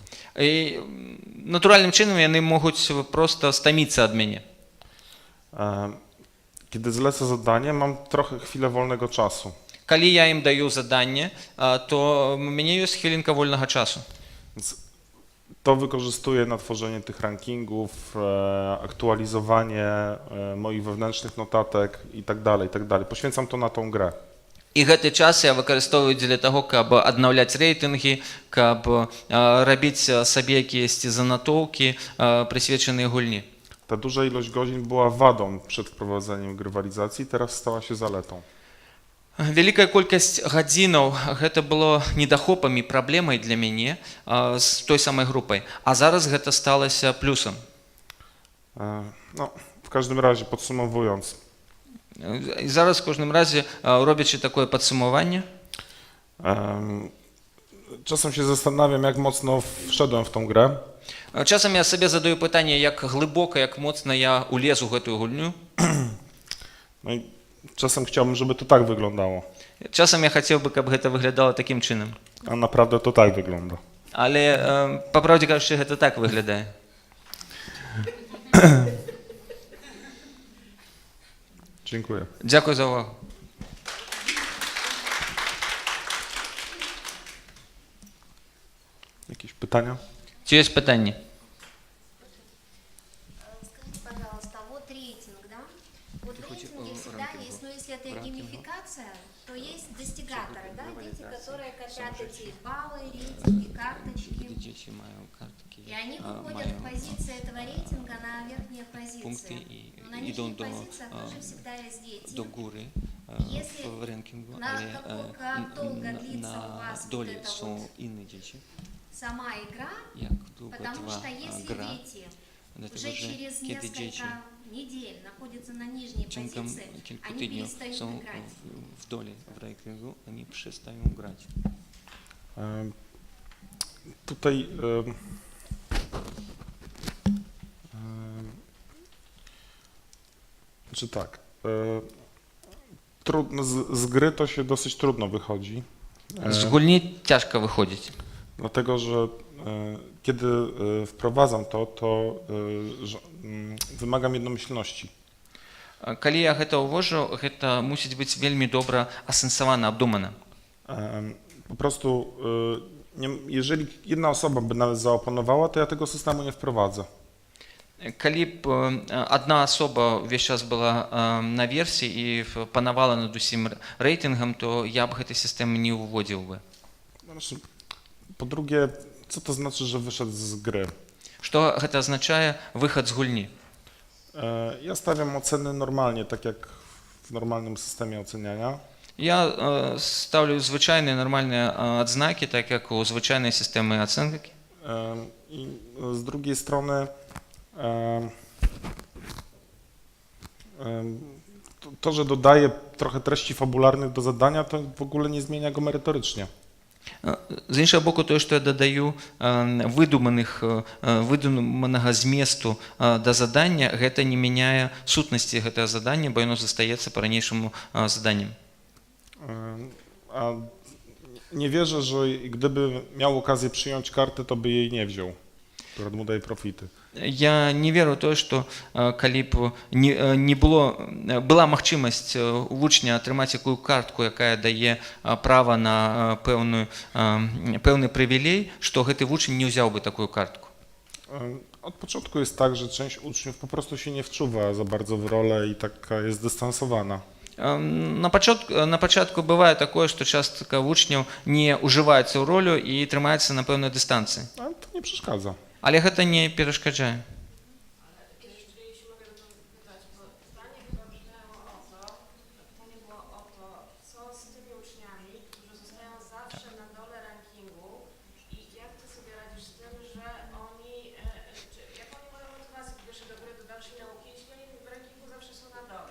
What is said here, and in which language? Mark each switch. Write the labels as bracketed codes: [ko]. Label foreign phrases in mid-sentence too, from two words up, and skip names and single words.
[be] І натуральным чынам яны могуць проста стаміцца ад мяне. [pl] Kiedy zlecę zadanie, mam trochę chwilę wolnego czasu. [be] Калі я ім даю заданне, то у мяне ёсць хвілінка вольнага часу. [pl] Więc to wykorzystuję na tworzenie tych rankingów, aktualizowanie moich wewnętrznych notatek i tak dalej, i tak dalej. Poświęcam to na tą grę. [be] І гэты час я выкарыстоўваю дзеля таго, каб аднаўляць рэйтынгі, каб рабіць сабе якіясьці занатоўкі, прысвечаныя гульні. [pl] Ta duża ilość godzin była wadą przed wprowadzeniem grywalizacji, teraz stała się zaletą. [be] Вялікая колькасць гадзінаў гэта было недахопам і праблемай для мяне з той самай групай, а зараз гэта сталася плюсам. [pl] No, w każdym razie, podsumowując, [be] І зараз, в кожным разе, робячы такое падсумаванне, [pl] czasem się zastanawiam, jak mocno wszedłem w tą grę. [be] часам я сабе задаю пытанне, як глыбока, як моцна я улез у гэтую гульню. [pl] No i czasem chciałbym, żeby to tak wyglądało. [be] Часам я хацеў бы, каб гэта выглядала такім чынам. [pl] A naprawdę to tak wygląda. [be] Але, па праўдзе кажучы, гэта так выглядае. [pl] Dziękuję. [be] Дзякуй за ўвагу. [pl] Jakieś pytania? [be] Ці ёсць пытанні? [ru] Скажите, пожалуйста, вот рейтинг, да? Вот в рейтинге всегда есть, ну если это геймификация, то есть достигаторы, да? Дети, которые копят эти баллы, рейтинги, карточки. [be] Дзеці маю карткі, [ru] И они выходят в позиции этого рейтинга на верхние пункты позиции. [be] і [ru] Но на [be] ідуть [ru] нижних [be] до [ru] позициях тоже всегда есть дети. [pl] góry [ru] Если [pl] w rankingu, na ale jak długo [ru] длится у вас вот [pl] dole [ru] это [pl] są [ru] вот [pl] inne dzieci. [ru] сама игра, [pl] Jak długo [ru] потому [pl] trwa [ru] что если [pl] gra, [ru] дети [pl] dlatego [ru] уже [pl] że [ru] через [pl] kiedy dzieci [ru] несколько недель находятся на нижней [pl] ciągiem [ru] позиции, [pl] kilku [ru] они [pl] tygodni [ru] перестают [pl] są [ru] играть. [pl] w dole w rankingu, oni przestają grać. Tutaj czy tak, trudno, z gry to się dosyć trudno wychodzi, Z gulni ciężko wychodzić. dlatego że kiedy wprowadzam to wymagam jednomyślności. [be] Калі я гэта ўвожу, гэта мусіць быць вельмі добра асэнсавана, абдумана. [pl] Po prostu, jeżeli jedna osoba by nawet zaoponowała, to ja tego systemu nie wprowadzę. [be] Калі б адна асоба ўвесь час была на версіі і панавала над усім рэйтынгам, то я б гэтай сістэмы не ўводзіў бы. [pl] Znaczy, po drugie, co to znaczy, że wyszedł z gry? [be] Што гэта азначае выхад з гульні? [pl] Ja stawiam oceny normalnie, tak jak w normalnym systemie oceniania. [be] Я ставлю звычайныя нармальныя адзнакі, так як у звычайнай сістэмы ацэнкі. [pl] I z drugiej strony To, że dodaje trochę treści fabularnych do zadania, to w ogóle nie zmienia go merytorycznie. [uk] З іншого боку, те, що я додаю видуманого змісту до задання, [be] гэта не міняє сутності гэтага задання, [uk] бо воно застається по-ранейшому заданням. [pl] A nie wierzę, że gdyby miał okazję przyjąć kartę, to by jej nie wziął, która mu daje profity. [uk] Я не веру в те, що коли б була можливість у вучня отримати таку картку, яка дає право на певний привілей, що цей учень не взяв би таку картку. [pl] Od początku jest tak, że część uczniów po prostu się nie wczuwa za bardzo w rolę i taka jest zdystansowana. [uk] На початку буває таке, що часто учнів не уживається в роль і тримається на певній дистанції. [pl] Ale to nie przeszkadza. [be] Але гэта не перашкаджае. [pl] Jeśli mogę dopytać, bo zdanie chyba brzmiało o to, pytanie było o to, co z tymi uczniami, którzy zostają zawsze na dole rankingu i jak ty sobie radzisz z tym, że oni, jaką oni mają motywację po pierwsze do gry, do dalszej nauki, jeśli oni w rankingu zawsze są na dole.